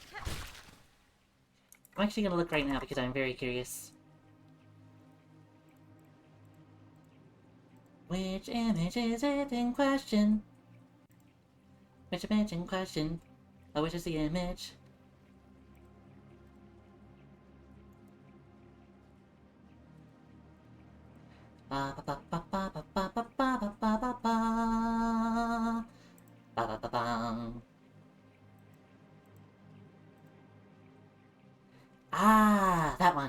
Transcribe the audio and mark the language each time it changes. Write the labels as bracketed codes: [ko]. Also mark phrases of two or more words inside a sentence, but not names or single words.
[en] I'm actually gonna look right now because I'm very curious. Which image is it in question? Which image in question? Oh, which is the image? Ba ba ba ba ba ba ba ba ba ba ba ba ba ba ba ba bang. Ah, that one.